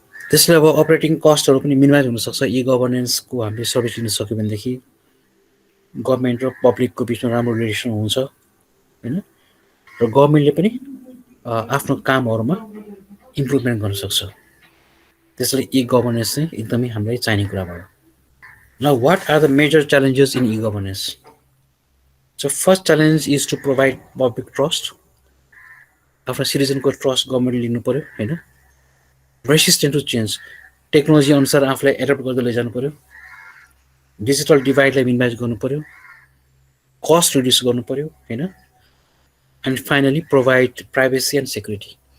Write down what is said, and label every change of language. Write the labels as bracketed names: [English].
[Nepali] त्यसले अब अपरेटिङ कस्टहरू पनि मिनिमाइज हुनसक्छ ई गभर्नेन्सको हामीले सर्भिस लिन सक्यो भनेदेखि। गभर्मेन्ट र पब्लिकको बिचमा राम्रो रिलेसन हुन्छ, होइन, र गभर्मेन्टले पनि आफ्नो कामहरूमा इम्प्रुभमेन्ट गर्न सक्छ। त्यसैले ई गभर्नेन्स चाहिँ एकदमै हामीलाई चाहिने कुरा भयो। [English] Now, what are the major challenges in e-governance? So, first challenge is to provide public trust. [Nepali] आफ्नो सिटिजनको ट्रस्ट गभर्मेन्टले लिनु पर्यो, होइन। [English] resistant to change, [Nepali] टेक्नोलोजी अनुसार आफूलाई एडप्ट गर्दै लैजानु पर्यो, डिजिटल डिभाइडलाई मिनिमाइज गर्नु पर्यो, कस्ट रिड्युस गर्नु पर्यो, होइन, [English] And finally provide privacy and security.